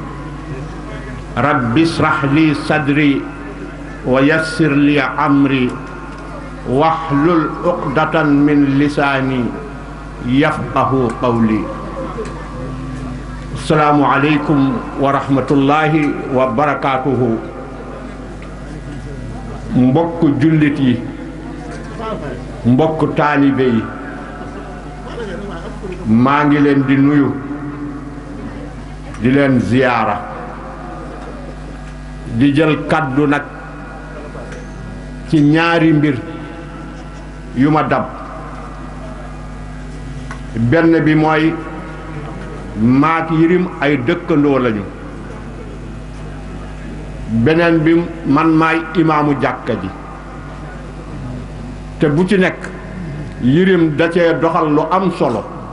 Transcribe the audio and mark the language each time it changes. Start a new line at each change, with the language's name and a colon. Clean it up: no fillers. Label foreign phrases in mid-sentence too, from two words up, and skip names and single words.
Arabic: رب اشرح لي صدري ويسر لي أمري واحلل عقدة من لساني يفقه قولي السلام عليكم ورحمة الله وبركاته
Wolof: mbokk jullit yi mbokk taalibe yi maa ngi leen di nuyu di leen ziyaara di jël kaddu nag ci ñaari mbir yu ma dab benn bi mooy maak Yirim ay dëkkandoo lañu beneen bi man maay imaamu jàkka ji te bu ci nekk Yirim da cee doxal lu am solo